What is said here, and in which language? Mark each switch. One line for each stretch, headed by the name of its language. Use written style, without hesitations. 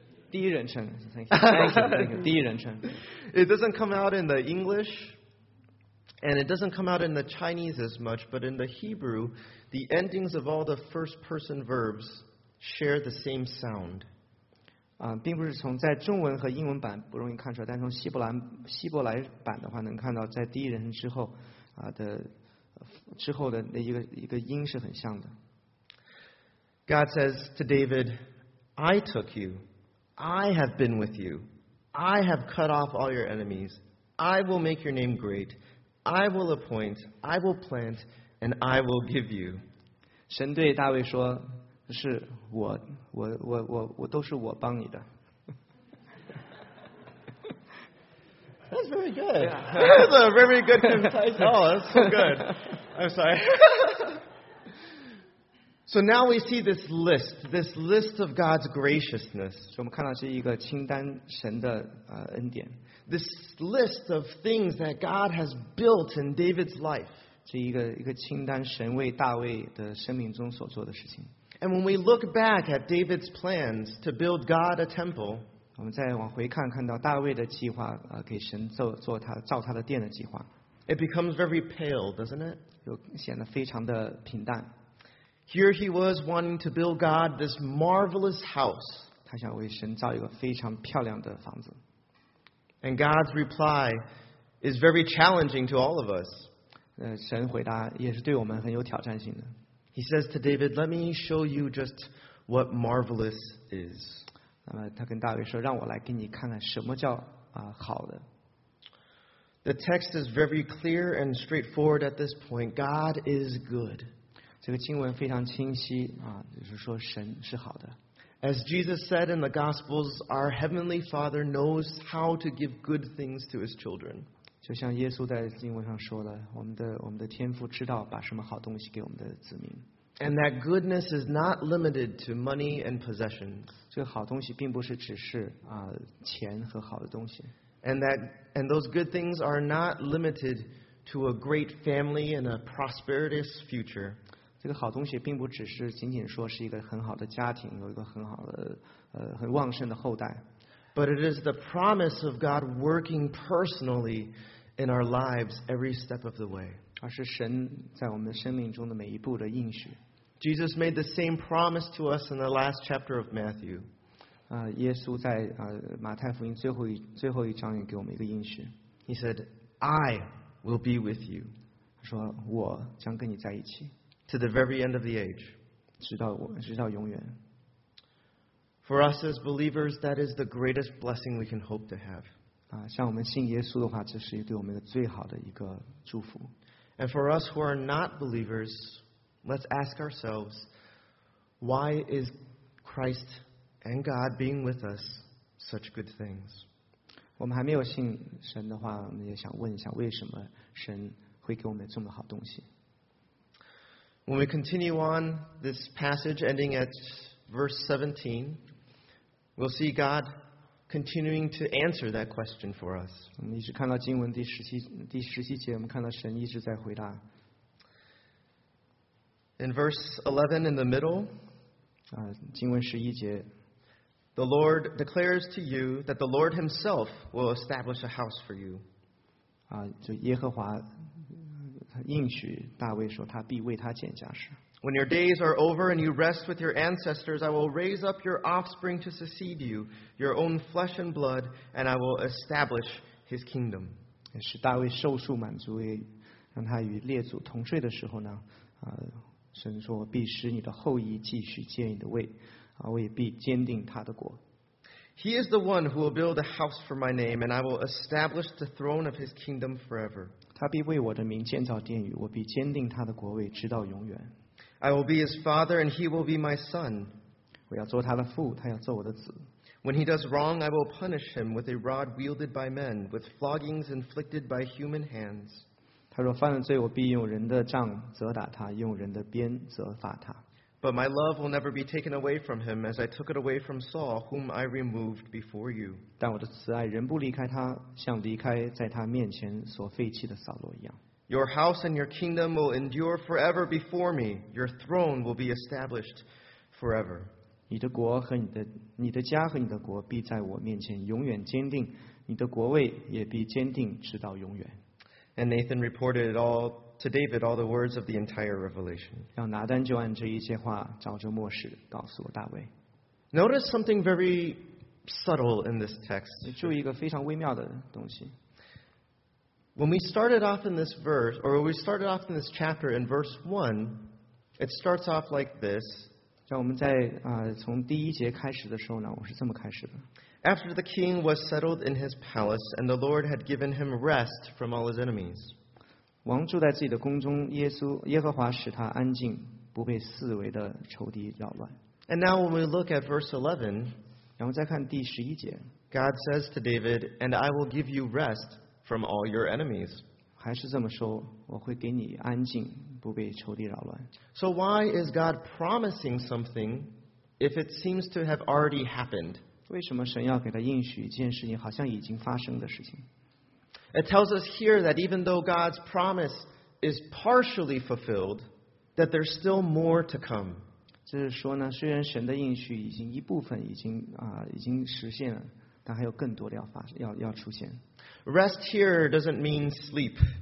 Chinese: 第一人称
English: thank you.
Chinese: 第一人称。
English: It doesn't come out in the English, And it doesn't come out in the Chinese as much, but in the Hebrew, the endings of all the first-person verbs share the same sound.
Chinese: 并不是从在中文和英文版不容易看出来，但从希伯来版的话，能看到在第一人称之后的之后的那一个音是很像的。
English: God says to David, "I took you, I have been with you, I have cut off all your enemies, I will make your name great." I will appoint, I will plant, and I will give you.
Chinese: 神对大卫说，是我都是我帮你的。
English: That's very good. Yeah. That's a very good concise. Oh, that's so good. I'm sorry. So now we see this list of God's graciousness.
Chinese: 我们看到是一个清单，神的恩典。
English: This list of things that God has built in David's life.
Chinese: 这一个清单，神为大卫的生命中所做的事情。
English: And when we look back at David's plans to build God a temple,
Chinese: 我们再往回看，看到大卫的计划，给神做他造他的殿的计划。
English: It becomes very pale, doesn't it?
Chinese: 就显得非常的平淡。
English: Here he was wanting to build God this marvelous house.
Chinese: 他想为神造一个非常漂亮的房子。
English: And God's reply is very challenging to all of us.
Chinese: 神回答也是对我们很有挑战性的。
English: He says to David, "Let me show you just what marvelous is."
Chinese: 那么他跟大卫说，让我来给你看看什么叫好的。
English: The text is very clear and straightforward at this point. God is good.
Chinese: 这个经文非常清晰就是说神是好的。
English: As Jesus said in the Gospels, our heavenly Father knows how to give good things to His children.
Chinese: 就像耶稣在经文上说的，我们的天父知道把什么好东西给我们的子民。
English: And that goodness is not limited to money and possessions.
Chinese: 这个好东西并不是只是钱和好的东西。
English: And those good things are not limited to a great family and a prosperous future.
Chinese: 这个好东西并不只是仅仅说是一个很好的家庭，有一个很好的很旺盛的后代。
English: But it is the promise of God working personally in our lives every step of the way.
Chinese: 而是神在我们生命中的每一步的应许。
English: Jesus made the same promise to us in the last chapter of Matthew.
Chinese: 耶稣在马太福音最后一章也给我们一个应许。
English: He said, "I will be with you."
Chinese: 他说我将跟你在一起。
English: To the very end of the age,
Chinese: 直到永远。
English: For us as believers, that is the greatest blessing we can hope to have.
Chinese: 像我们信耶稣的话，这是对我们的最好的一个祝福。
English: And for us who are not believers, let's ask ourselves, why is Christ and God being with us such good things?
Chinese: 我们还没有信神的话，我们也想问一下，为什么神会给我们这么好东西？
English: When we continue on this passage ending at verse 17, we'll see God continuing to answer that question for us.
Chinese: 我们一直看到经文第十七节，我们看到神一直在回答。
English: In verse 11 in the middle,
Chinese: 经文十一节，
English: The Lord declares to you that the Lord himself will establish a house for you.
Chinese: 就耶和华应许大卫说他必为他建家室。
English: When your days are over and you rest with your ancestors, I will raise up your offspring to succeed you, your own flesh and blood, and I will establish his kingdom.
Chinese: 是大卫受束满足，让他与列祖同睡的时候呢，神说必使你的后裔继续建你的位，我也必坚定他的国。
English: He is the one who will build a house for my name, and I will establish the throne of his kingdom forever.
Chinese: 他必为我的名建造殿宇，我必坚定他的国位直到永远。
English: I will be his father, and he will be my son.
Chinese: 我要做他的父，他要做我的子。
English: When he does wrong, I will punish him with a rod wielded by men, with floggings inflicted by human hands.
Chinese: 他若犯了罪，我必用人的杖责打他，用人的鞭责罚他。
English: But my love will never be taken away from him, as I took it away from Saul, whom I removed before you.
Chinese: 但我的慈爱仍不离开他，像离开在他面前所废弃的扫罗一样。
English: Your house and your kingdom will endure forever before me. Your throne will be established forever.
Chinese: 你的家和你的国必在我面前永远坚定，你的国位也必坚定直到永远。
English: And Nathan reported it all to David, all the words of the entire revelation.
Chinese: 然后拿单就按这一些话照着默示告诉大卫。
English: Notice something very subtle in this text.
Chinese: 注意一个非常微妙的东西。
English: When we started off in this verse, or when we started off in this chapter in verse 1, it starts off like this.
Chinese: 像我们在从第一节开始的时候呢，我是这么开始的。
English: After the king was settled in his palace, and the Lord had given him rest from all his enemies.
Chinese: 王住在自己的宫中，耶和华使他安静，不被四围的仇敌扰乱。
English: And now when we look at verse 11,
Chinese: 然后再看第十一节，
English: God says to David, and I will give you rest from all your enemies.
Chinese: 还是这么说，我会给你安静，不被仇敌扰乱。
English: So why is God promising something if it seems to have already happened?
Chinese: 为什么神要给他应许一件事情，好像已经发生的事情？
English: It tells us here that even though God's promise is partially fulfilled, that there's still more to come.
Chinese: 就是说呢，虽然神的应许已经一部分已经实现了，但还有更多的要出现。
English: Rest here doesn't mean sleep.